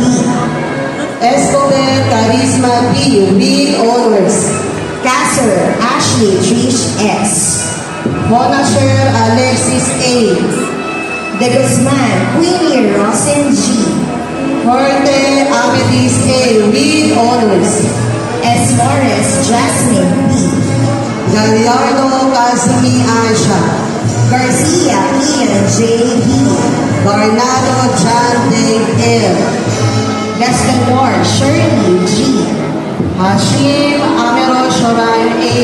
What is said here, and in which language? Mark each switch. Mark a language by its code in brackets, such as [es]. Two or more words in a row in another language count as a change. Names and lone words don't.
[en] Escobar Carisma B. with honors. Casser Ashley Trish S. Monasher Alexis A. De Guzman Queenie Rosen G. Forte Amethyst A. with honors. Esmores Jasmine B. Gallardo Casimi Aisha. Garcia Ian J. B. Garnado John Dave L. Gastonor Shirley G. Hashim Amero Shorain A.